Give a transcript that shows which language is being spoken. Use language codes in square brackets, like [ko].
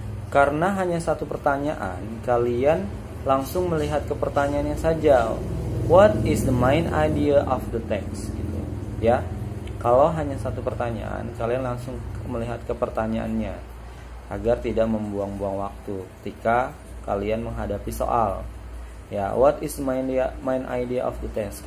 [id] Karena hanya satu pertanyaan, kalian langsung melihat ke pertanyaannya saja. [en] What is the main idea of the text? [id] Gitu. Ya, kalau hanya satu pertanyaan, kalian langsung melihat ke pertanyaannya agar tidak membuang-buang waktu ketika kalian menghadapi soal. Ya, what is the main idea of the text?